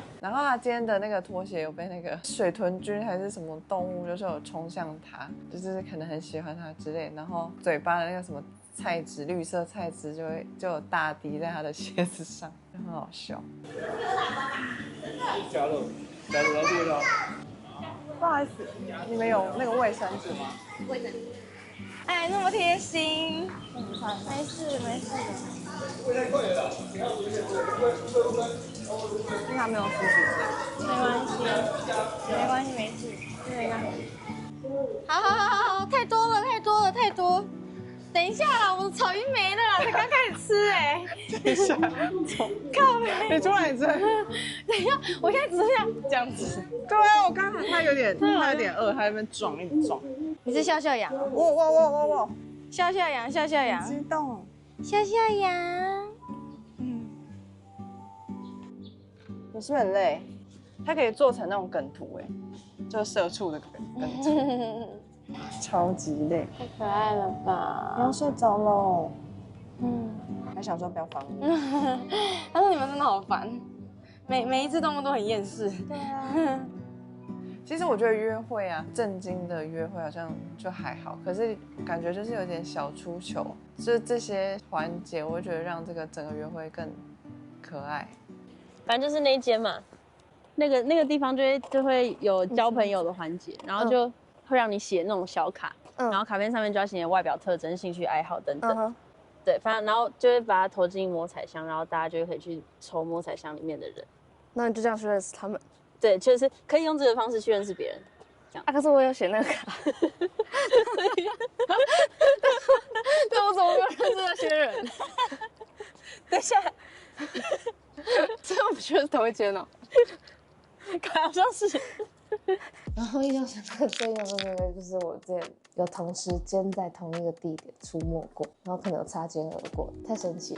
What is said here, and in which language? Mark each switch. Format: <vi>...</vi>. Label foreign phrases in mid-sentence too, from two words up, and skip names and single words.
<zh>然後他今天的那個拖鞋有被那個水豚君還是什麼動物，就是有衝向他，就是可能很喜歡他之類，然後嘴巴的那個什麼菜籽，綠色菜籽就有大滴在他的鞋子上，就很好笑。加肉，来这个。不好意思，你们有那個衛生紙嗎？衛生紙。哎，那麼貼心。沒事。他沒有濕紙巾。沒關係，沒事。好，太多。等一下啦，我的草已經沒了啦，才剛開始吃哎。等一下，靠北。你出來這。等一下，我現在只剩下這樣子。對啊，我剛才他有點餓，他在那邊撞一直撞。你是笑羊？哇！笑羊。激動。笑羊。你是不是很累？它可以做成那種梗圖哎，就是社畜的梗圖。超級累，太可愛了吧！你要睡着嘍。還想說不要煩我。他說你們真的好煩，每一隻動物都很厭世。對啊。其實我覺得約會啊，正經的約會好像就還好，可是感覺就是有點小出糗，就是這些環節，我會覺得讓這個整個約會更可愛。反正就是那一間嘛，那個地方就會有交朋友的環節，然後就會讓你寫那種小卡，然後卡片上面就要写你的外表特徵、興趣愛好等等。對，反正然後就會把它投進摸彩箱，然後大家就可以去抽摸彩箱裡面的人。那你就這樣去認識他們？對，就是可以用這個方式去認識別人。這樣啊，可是我有寫那個卡，但我怎麼没有認識那些人？等一下，这我们去的是同一间哦，好像是。然后印象深刻最那个就是我之前有同时间在同一個地點出沒過，然後可能有擦肩而過，太神奇了。</zh>